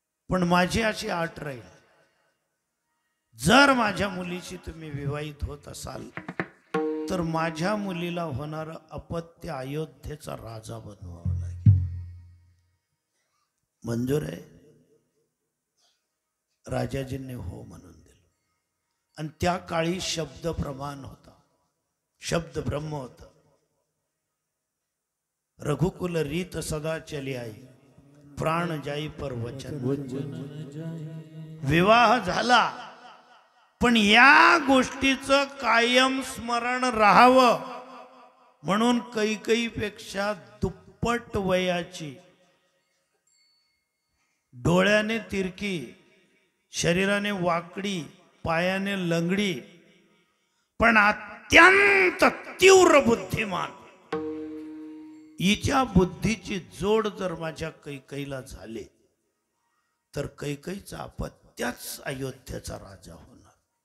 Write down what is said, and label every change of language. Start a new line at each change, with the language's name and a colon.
Marathi: पण माझी अशी अट राहील, जर माझ्या मुलीशी तुम्ही विवाहित होत असाल तर माझ्या मुलीला होणारं अपत्य अयोध्येचा राजा बनवावं लागेल. मंजूर आहे? राजाजींनी हो म्हणून दिलं. आणि त्या काळी शब्द प्रमाण होता, शब्द ब्रह्म होता.
Hindi: रघुकुल रीत सदा चली आई, प्राण जाई पर वचन.
Marathi: विवाह झाला, पण या गोष्टीचं कायम स्मरण राहावं म्हणून कैकेयीपेक्षा दुप्पट वयाची, डोळ्याने तिरकी, शरीराने वाकडी, पायाने लंगडी, पण अत्यंत तीव्र बुद्धिमान, हिच्या बुद्धीची जोड जर माझ्या कैकेयीला झाली तर कैकेयीचा अपत्याच अयोध्येचा राजा होणार.